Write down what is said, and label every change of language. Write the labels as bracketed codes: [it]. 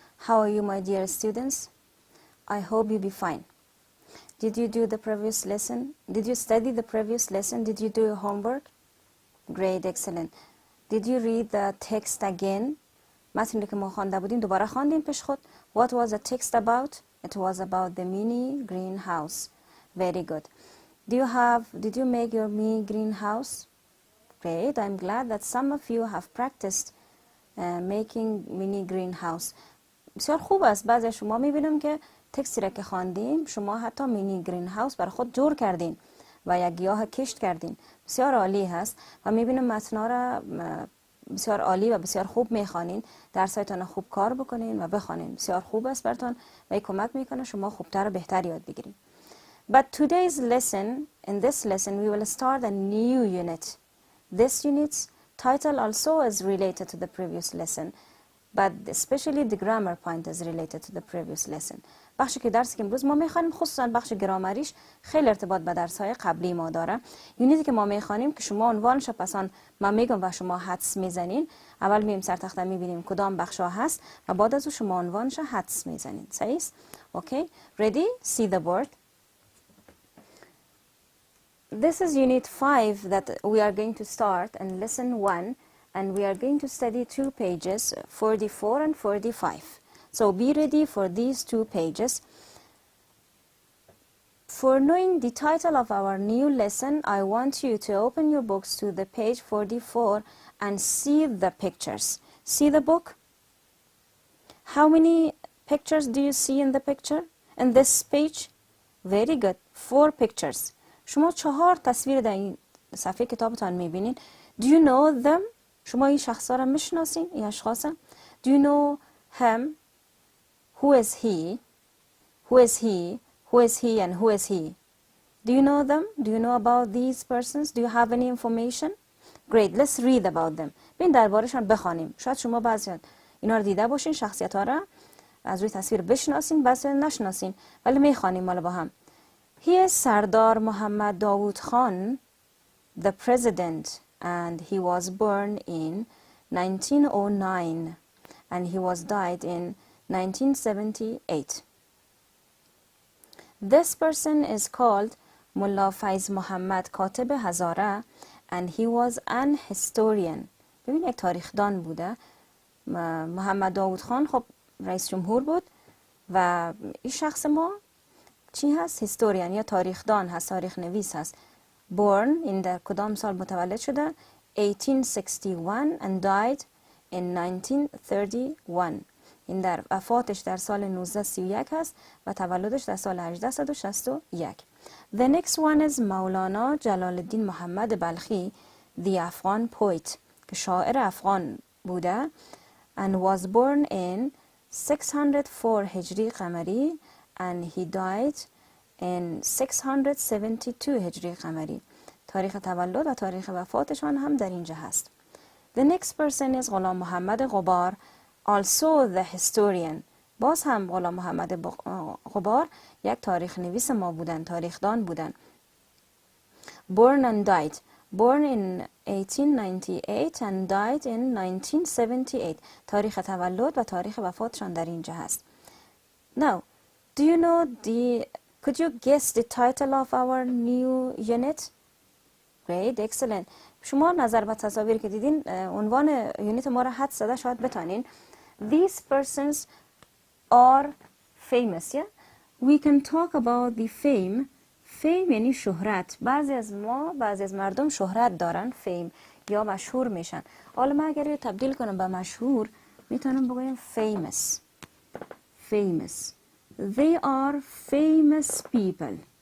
[en] How are you, my dear students? I hope you be fine. Did you do the previous lesson? Did you study the previous lesson? Did you do your homework? Great, excellent. Did you read the text again? [fa] متنی که ما خوانده بودیم دوباره خواندیم پیش خود. [en] What was the text about? It was about the mini greenhouse. Very good. Did you make your mini greenhouse? Great. I'm glad that some of you have practiced making mini greenhouse. [fa] بسیار خوب است. بعضی شما میبینم که تکستی را که خواندیم شما حتی مینی گرین هاوس برای خود جور کردین و یک گیاه کشت کردین. بسیار عالی هست و میبینم متنا را بسیار عالی و بسیار خوب میخوانین. درسایتان خوب کار بکنین و بخوانین. بسیار خوب است براتون و کمک میکنه شما خوبتر و بهتر یاد بگیرین. [en] But today's lesson, in this lesson we will start a new unit. This unit's title also is related to the previous lesson, but especially the grammar point is related to the previous lesson. [fa] بخشی که درسی که امروز ما میخوانیم خصوصا بخش گرامریش خیلی ارتباط به درس‌های قبلی ما داره. یونیتی که ما میخوانیم که شما عنوانش پسان من میگم و شما حدس میزنین. اول مییم سر تخته میبینیم کدام بخشا هست و بعد از اون شما عنوانش حدس میزنین. صحیح است؟ [en] Okay? Ready? See the board. This is unit 5 that we are going to start and lesson 1, and we are going to study 2 pages, 44 and 45. So be ready for these 2 pages. For knowing the title of our new lesson, I want you to open your books to the page 44 and see the pictures. See the book? How many pictures do you see in the picture? In this page? Very good. 4 pictures. [fa] شما 4 تصویر در این صفحه کتابتان میبینید. [en] Do you know them? [fa] شما این شخصا را میشناسین؟ این اشخاص؟ [en] Do you know him? Who is he? Who is he? Who is he and who is he? Do you know them? Do you know about these persons? Do you have any information? Great. Let's read about them. [fa] بین دربارشان بخوانیم. شاید شما بعضی اینا رو دیده باشین، شخصیت ها را از روی تصویر بشناسین، بعضی نشناسین، ولی میخوانیم مالا با هم. [en] He is Sardar Muhammad Dawood Khan, the president, and he was born in 1909 and he was died in 1978. This person is called Mullah Faiz Muhammad Katib Hazara and he was an historian. [fa] ببین یک تاریخدان بوده. محمد داوود خان خب رئیس جمهور بود و این شخص ما چی هست؟ هیستوریان یا تاریخدان هست، تاریخ نویس هست. [en] Born in [fa] در کدام سال متولد شده؟ [en] 1861 and died in 1931. [fa] این در وفاتش در سال 1931 هست و تولدش در سال 1861. [en] The next one is Maulana Jalaluddin Muhammad Balkhi, the Afghan poet, [fa] که شاعر افغان بوده [en] and was born in 604 هجری قمری and he died in 672 هجری قمری. [fa] تاریخ تولد و تاریخ وفاتشان هم در اینجا هست. [en] The next person is Ghulam Muhammad Ghubar, also the historian. [fa] باز هم غلام محمد غبار یک تاریخ نویس ما بودن، تاریخدان بودن. [en] Born and died. Born in 1898 and died in 1978. تاریخ تولد و تاریخ وفاتشان در اینجا هست. Now, do you know could you guess the title of our new unit? Great, excellent. [fa] شما نظر به تصاویر که دیدین عنوان یونیت ما را حدس زده شاید بتانین. [en] These persons are famous, yeah? We can talk about the fame. [fa] Fame یعنی شهرت. بعضی از مردم شهرت دارن، fame یا مشهور میشن. حالا من اگر تبدیل کنم به مشهور میتونم بگویم famous. [en] Famous. They are famous people.